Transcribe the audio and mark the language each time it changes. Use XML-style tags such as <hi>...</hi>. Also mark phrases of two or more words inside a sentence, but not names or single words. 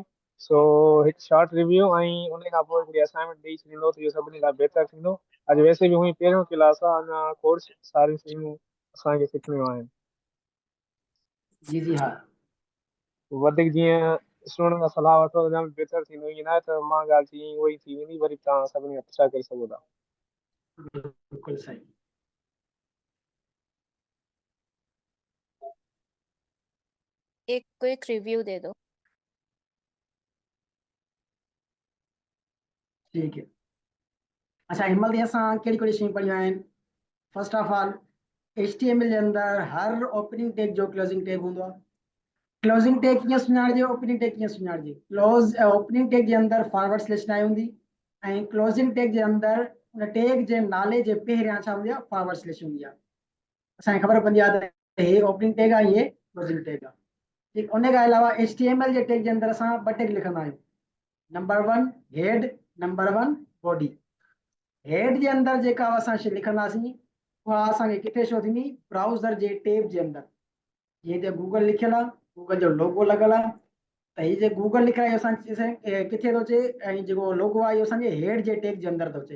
<sd>सो हिकु</sd> <en>short review</en> <sd>ऐं उन खां पोइ हिकिड़ी असाइनमेंट ॾेई छॾींदो त इहो सभिनी खां बहितर थींदो। अॼु वैसे बि हुई पहिरियों क्लास आहे, अञा कोर्स सारियूं शयूं असांखे सिखणियूं आहिनि।</sd> <hi>जी जी हाँ।</hi> <sd>वधीक जीअं स्टूडेंट खां सलाह वठो त जाम बहितर थींदो। ईअं न आहे त मां ॻाल्हि थी उहा ई थी वेंदी, वरी तव्हां सभिनी खां छा करे सघो था।</sd> <hi>बिल्कुल सही। एक क्विक रिव्यू दे दो। ठीक है।</hi> <sd>अच्छा हिनमहिल ताईं असां कहिड़ी कहिड़ी शयूं पढ़ियूं आहिनि?</sd> <en>first of all</en> <sd>HTML जे अंदरि हर</sd> <en>opening tag</en> <sd>जो</sd> <en>closing tag</en> <sd>हूंदो आहे।</sd> <en>closing tag</en> <sd>कीअं सुञाणिजे,</sd> <en>opening tag</en> <sd>कीअं सुञाणिजे?</sd> <en>opening tag</en> <sd>जे अंदरि</sd> <en>forward slash</en> <sd>न हूंदी ऐं</sd> <en>closing tag</en> <sd>जे अंदरि उन टैग जे नाले जे पहिरियां छा हूंदी आहे,</sd> <en>forward slash</en> <sd>हूंदी आहे। असांखे ख़बर पवंदी आहे त हे</sd> <en>opening tag</en> <sd>आहे, ये</sd> <en>closing tag</en> <sd>आहे। ठीकु, उन खां अलावा HTML जे टैग जे अंदरि असां ॿ टैग लिखंदा आहियूं। नंबर 1 हेड, नंबर 1 बॉडी। हेड जे अंदरि जेका असां शइ लिखंदासीं उहा असांखे किथे शो थींदी, ब्राउज़र जे टैब जे अंदरि। जीअं त गूगल लिखियल आहे, गूगल जो लोगो लॻल आहे, त हीउ जे गूगल लिखियल आहे असां किथे थो अचे, ऐं जेको लोगो आहे इहो असांजे हेड जे टैग जे अंदरि थो अचे।</sd>